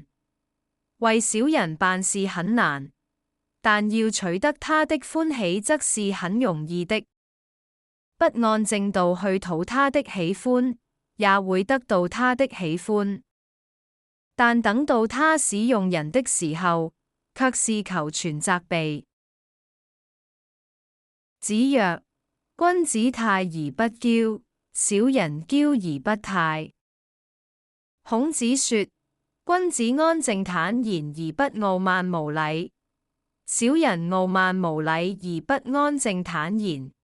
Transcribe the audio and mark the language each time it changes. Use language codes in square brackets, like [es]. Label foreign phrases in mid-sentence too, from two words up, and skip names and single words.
[zh] 為小人辦事很難，但要取得他的歡喜則是很容易的。不按正道去討他的喜歡，也會得到他的喜歡。但等到他使用人的時候，卻是求全責備。 [lzh] 子曰：君子泰而不驕，小人驕而不泰。 [zh] 孔子說：君子安靜坦然而不傲慢無禮，小人傲慢無禮而不安靜坦然。